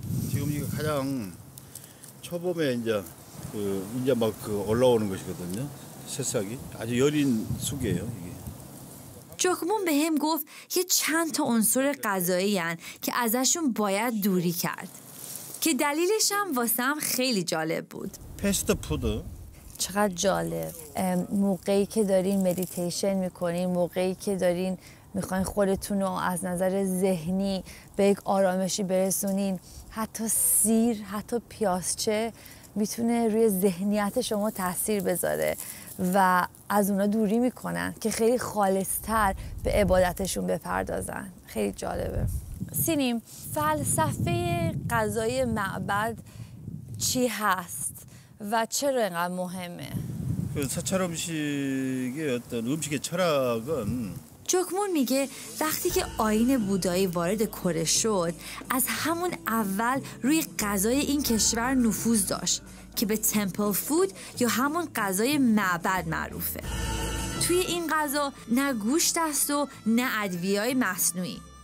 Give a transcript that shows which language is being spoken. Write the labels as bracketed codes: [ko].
[ko] 지금 이거 가장 초봄에 이제 막 올라오는 것이거든요. 새싹이 아주 여린 쑥이에요 이게. [fa] جاکومون به هم گفت یه چند تا عنصر غذایی هن که ازشون باید دوری کرد که دلیلش هم واسم خیلی جالب بود. [ko] 패스트푸드. [fa] چقدر جالب. موقعی که دارین مدیتیشن میکنین، موقعی که دارین میخواین خودتون رو از نظر ذهنی به یک آرامشی برسونین، حتی سیر، حتی پیازچه میتونه روی ذهنیت شما تاثیر بذاره و از اونا دوری میکنن که خیلی خالصتر به عبادتشون بپردازن. خیلی جالبه. سینیم، فلسفه غذای معبد چی هست و چرا اینقدر مهمه؟ [ko] 그 사찰 음식의 어떤 음식의 철학은 [fa] جاکومون میگه وقتی که آیین بودایی وارد کره شد، از همون اول روی غذای این کشور نفوذ داشت که به تمپل فود یا همون غذای معبد معروفه. توی این غذا نه گوشت است و نه ادویه‌های مصنوعی.